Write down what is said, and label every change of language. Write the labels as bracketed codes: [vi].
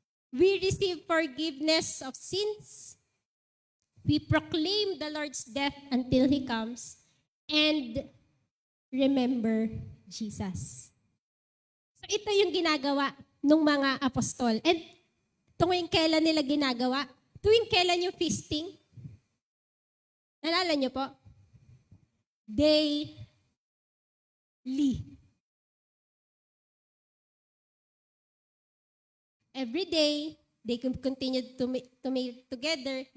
[en] We receive forgiveness of sins. We proclaim the Lord's death until He comes and remember Jesus. [tl] So ito yung ginagawa ng mga apostol. And tuwing kailan nila ginagawa? Tuwing kailan yung feasting? Nalala niyo po? Daily. [en] Every day, they continued to meet together.